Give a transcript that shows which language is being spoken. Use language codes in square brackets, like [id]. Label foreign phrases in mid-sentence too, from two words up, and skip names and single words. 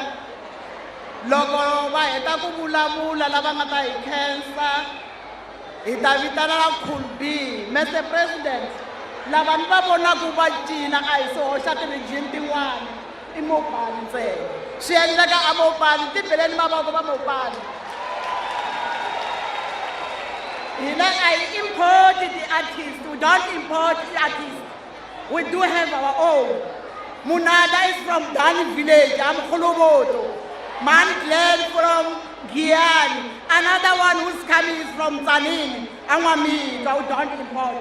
[ts] Loko va heta ku vulavula lava nga ta hi khensa hi ta vitana na khulbi. [en] Mr. [ts] President, lava ni va vonaku va cina a hi swihoxa ti-region tin'wana i Mopani ntsena. Swi endleka a Mopani ti beleni mavoko va Mopani. Hina a hi import ti-artists, [en] we don't import artists. We do have our own. Munada is from Dani village, I'm Kholoboto. Man Glenn from Giyani. Another one who's coming is from Tzaneen. We don't import.